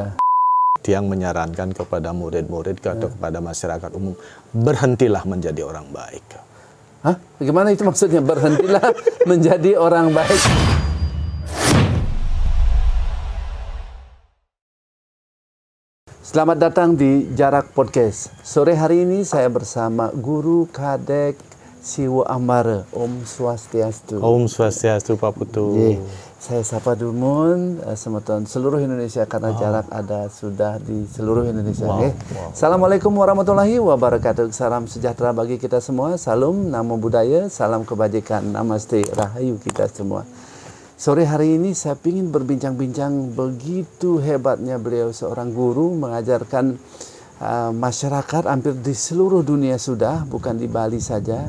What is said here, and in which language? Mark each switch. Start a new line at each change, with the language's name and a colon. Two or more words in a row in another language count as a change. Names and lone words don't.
Indonesian: Yang menyarankan kepada murid-murid atau kepada masyarakat umum, berhentilah menjadi orang baik. Hah? Bagaimana itu maksudnya? Berhentilah menjadi orang baik. Selamat datang di Jarak Podcast. Sore hari ini saya bersama Guru Kadek Siwo Ambara.
Balinese: Om Swastiastu. Om Swastiastu, Pak Putu.
Indonesian: Saya sapa Dumun, seluruh Indonesia karena jarak ada sudah di seluruh Indonesia.
Arabic: Assalamualaikum warahmatullahi wabarakatuh.
Indonesian: Salam sejahtera bagi kita semua. Salam namo budaya, salam kebajikan. Namaste, rahayu kita semua. Sore hari ini saya ingin berbincang-bincang begitu hebatnya beliau seorang guru mengajarkan masyarakat hampir di seluruh dunia sudah, bukan di Bali saja.